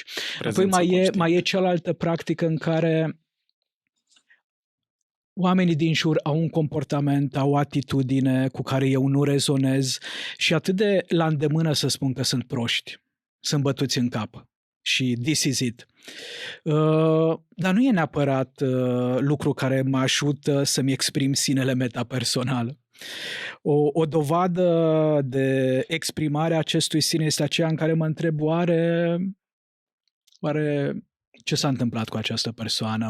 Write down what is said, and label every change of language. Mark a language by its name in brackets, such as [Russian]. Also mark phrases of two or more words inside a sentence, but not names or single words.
[Romanian] Prezența Apoi mai e cealaltă practică în care oamenii din jur au un comportament, au o atitudine cu care eu nu rezonez și atât de la îndemână să spun că sunt proști, sunt bătuți în cap. [English] Și this is it. [Romanian] Dar nu e neapărat lucru care mă ajută să-mi exprim sinele metapersonal. O dovadă de exprimare a acestui sine este aceea în care mă întreb oare ce s-a întâmplat cu această persoană?